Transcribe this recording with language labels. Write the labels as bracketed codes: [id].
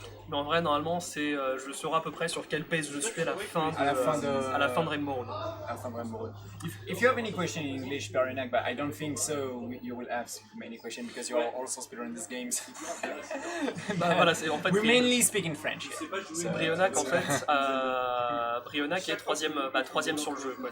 [fr] Mais en vrai, normalement, je saurai à peu près sur quelle pace je suis à la fin de Rainbow Road. À la fin de Rainbow Road. [en] If you have any question in English, Brionac, but I don't think so, you will ask many questions because you are also speedrun these games. [fr] Bah voilà, c'est en fait. [en] We mainly speak in French. [fr] Brionac, en fait, Brionac est troisième sur le jeu, quoi.